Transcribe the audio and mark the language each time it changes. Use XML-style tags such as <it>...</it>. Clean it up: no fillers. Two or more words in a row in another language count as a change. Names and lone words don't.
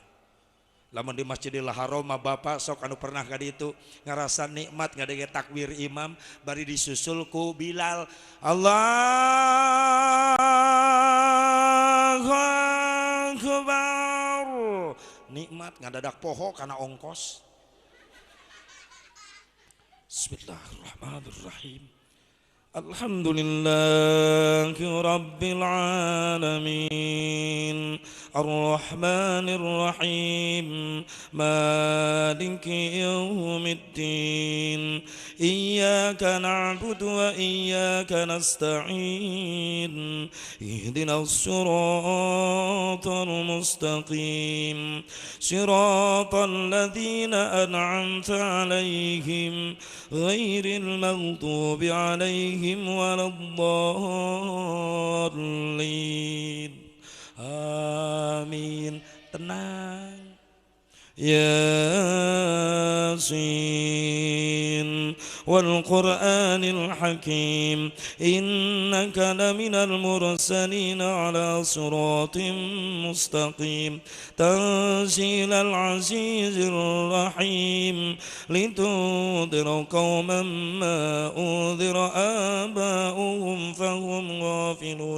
<su>Lamun di Masjidil Haram bapak sok anu pernah ka ditu ngarasa nikmat ngadenge takbir imam bari disusul ku Bilal.</su> <ar>الله أكبر.</ar> <su>Nikmat ngadadak poho kana ongkos.</su> <ar>بسم الله الرحمن الرحيم. الحمد لله رب العالمين الرحمن الرحيم مالك يوم الدين إياك نعبد وإياك نستعين اهدنا الصراط المستقيم صراط الذين أنعمت عليهم غير المغضوب عليهم ولا الضالين.</ar> <su>Amin. Tenang.</su> <ar>يس والقرآن الحكيم إنك لمن المرسلين على صراط مستقيم تنزيل العزيز الرحيم لتنذر قوما ما أنذر آباؤهم فهم غافلون.</ar>